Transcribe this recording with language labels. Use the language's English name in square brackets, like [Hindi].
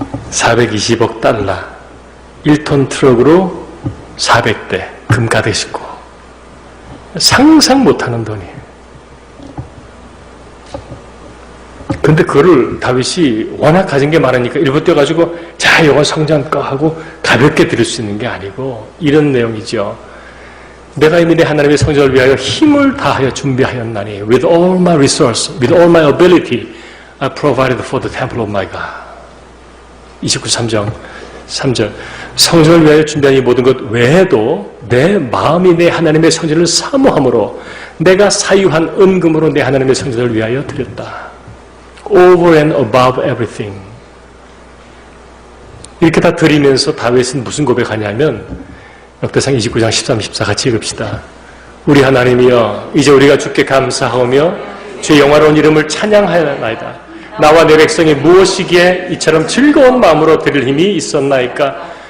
[Korean] 420억 달러, 1톤 트럭으로 400대 금 가득 싣고 상상 못하는 돈이에요. 근데 그거를 다윗이 워낙 가진 게 많으니까 일부 뛰어가지고 자 이거 성전 거 하고 가볍게 드릴 수 있는 게 아니고 이런 내용이죠. 내가 이미 내 하나님의 성전을 위하여 힘을 다하여 준비하였나니 [English] with all my resource, with all my ability I provided for the temple of my God. [Korean] 29장 3절 성전을 위하여 준비한 이 모든 것 외에도 내 마음이 내 하나님의 성전을 사모함으로 내가 사유한 은금으로 내 하나님의 성전을 위하여 드렸다. [English] Over and above everything. [Korean] 이렇게 다 드리면서 다윗은 무슨 고백하냐면 역대상 29장 13, 14 같이 읽읍시다. 우리 하나님이여 이제 우리가 주께 감사하오며 주의 영화로운 이름을 찬양하였나이다. 나와 내 백성이 무엇이기에 이처럼 즐거운 마음으로 드릴 힘이 있었나이까.